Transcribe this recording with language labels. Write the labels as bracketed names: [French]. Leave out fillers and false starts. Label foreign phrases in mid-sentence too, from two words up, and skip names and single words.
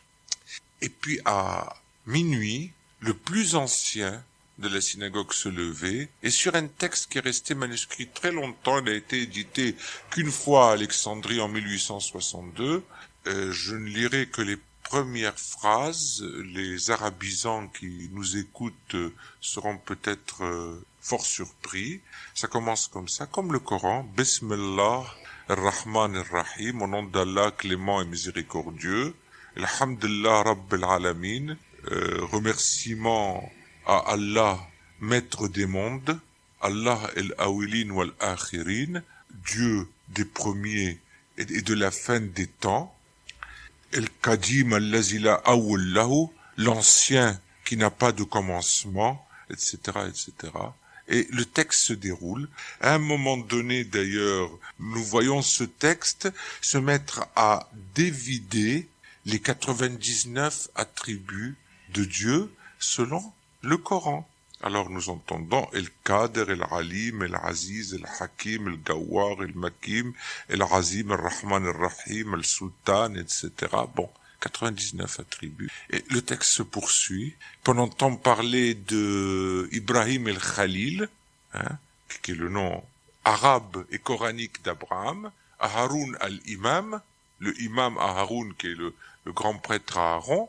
[French] Et puis à minuit, le plus ancien de la synagogue se levait, et sur un texte qui est resté manuscrit très longtemps, il a été édité qu'une fois à Alexandrie en 1862, je ne lirai que les premières phrases, les arabisants qui nous écoutent seront peut-être fort surpris. Ça commence comme ça, comme le Coran, [Arabic] بسم الله الرحمن الرحيم, [French] au nom d'Allah clément et miséricordieux, [Arabic] الحمد لله رب العالمين, [French] remerciement à Allah, maître des mondes, [Arabic] الله الأولين والآخرين, [French] Dieu des premiers et de la fin des temps, [Arabic] القديم الذي لا أوله, [French] l'ancien qui n'a pas de commencement, etc., etc. Et le texte se déroule. À un moment donné, d'ailleurs, nous voyons ce texte se mettre à dévider les 99 attributs de Dieu selon le Coran. Alors nous entendons El-Qadir, El-Alim, El-Aziz, El-Hakim, El-Gawar, El-Makim, El-Azim, El-Rahman, El-Rahim, El-Sultan, etc. Bon, 99 attributs. Et le texte se poursuit. On entend parler de Ibrahim el-Khalil, hein, qui est le nom arabe et coranique d'Abraham, Aharoun al-Imam, le imam Aharoun qui est le grand prêtre Aaron.